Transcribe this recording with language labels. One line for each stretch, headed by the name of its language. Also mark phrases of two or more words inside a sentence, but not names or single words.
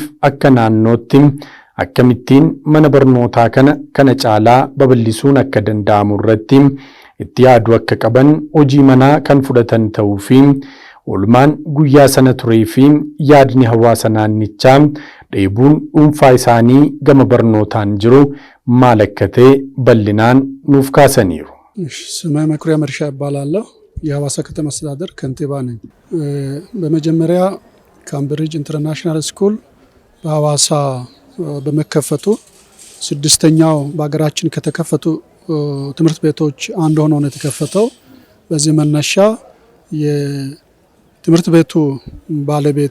Oromo: akka naannootti akkamittiin mana barnootaa kana caalaa babal'isuun akka danda'amu irratti itti yaadu akka qaban hojii manaa kan fudhatan ta'uu fi oolmaan guyyaa sana turee fi yaadni hawaasa naannichaa dheebuun dhuunfaa isaanii gama barnootaan jiru maal akka ta'e bal'inaan nuuf kaasaniiru.
Amharic: ስሜ መኩሪያ መርሻ እባላለሁ። የሐዋሳ ከተማ አስተዳደር ከንቲባ ነኝ። በመጀመሪያ ካምብሪጅ ኢንተርናሽናል ስኩል በሐዋሳ በመከፈቱ ስድስተኛው በአገራችን ከተከፈቱ ትምህርት ቤቶች አንዱ ሆኖ ነው የተከፈተው። በዚህ መነሻ የትምህርት ቤቱ ባለቤት